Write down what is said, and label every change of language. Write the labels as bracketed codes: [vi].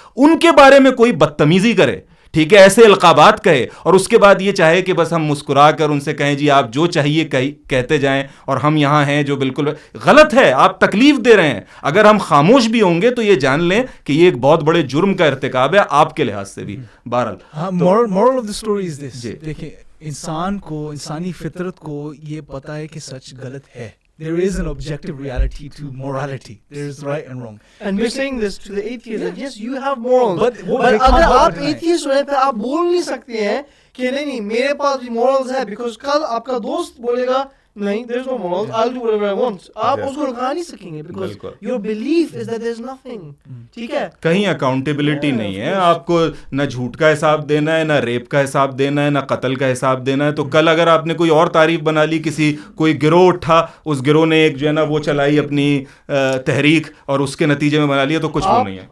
[ur] ان کے بارے میں کوئی بدتمیزی کرے, ٹھیک ہے, ایسے القابات کہے, اور اس کے بعد یہ چاہے کہ بس ہم مسکرا کر ان سے کہیں جی آپ جو چاہیے کہتے جائیں, اور ہم یہاں ہیں, جو بالکل غلط ہے. آپ تکلیف دے رہے ہیں. اگر ہم خاموش بھی ہوں گے تو یہ جان لیں کہ یہ ایک بہت بڑے جرم کا ارتکاب ہے آپ کے لحاظ سے بھی. بہرحال [en] moral of the story is this, [ur] دیکھیں انسان کو, انسانی فطرت کو یہ پتہ ہے کہ سچ غلط ہے. [en] There is an objective reality to morality. There is right and wrong. And we're saying this to the atheists that yes, you have morals. [ur] But اگر آپ atheist ہوئے پھر آپ بول نہیں سکتے ہیں کہ نہیں میرے پاس بھی morals ہے, because کل آپ کا دوست بولے گا نہیں [en] there is no morals, I'll do whatever I want. [ur] آپ اس کو رکھا نہیں سکیں گے [en] because your belief is that there is nothing. [ur] ٹھیک ہے, کہیں اکاؤنٹیبلٹی نہیں ہے. آپ کو نہ جھوٹ کا حساب دینا ہے, نہ ریپ کا حساب دینا ہے, نہ قتل کا حساب دینا ہے. تو کل اگر آپ نے کوئی اور تعریف بنا لی, کوئی گروہ اٹھا, اس گروہ نے ایک جو ہے نا وہ چلائی اپنی تحریک, اور اس کے نتیجے میں بنا لیا, تو کچھ وہ نہیں ہے.